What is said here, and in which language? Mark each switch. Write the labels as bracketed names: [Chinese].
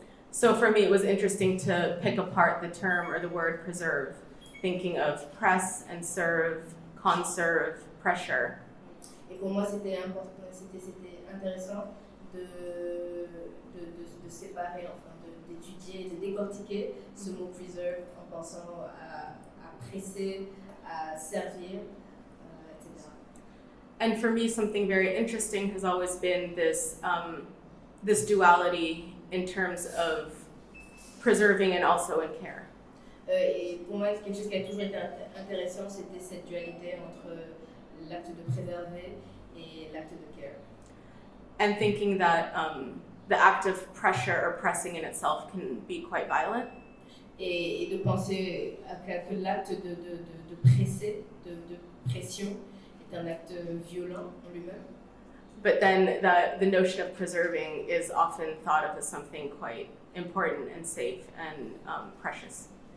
[English] So for me, it was interesting to pick apart the term or the word preserve, thinking of press and serve, conserve, pressure. [French] Et pour moi, c'était intéressant de séparer, enfin d'étudier, de décortiquer ce mot preserve en pensant à presser, à servir, etc. [English] And for me, something very interesting has always been this duality in terms of preserving and also in care. [French] Et pour moi, quelque chose qui a toujours été intéressant, c'était cette dualité entre l'acte de préserver et l'acte de care. [English] And thinking that the act of pressure or pressing in itself can be quite violent. [French] Et de penser que l'acte de presser, de pression, est un acte violent en lui-même. [English] But then the notion of preserving is often thought of as something quite important and safe and precious.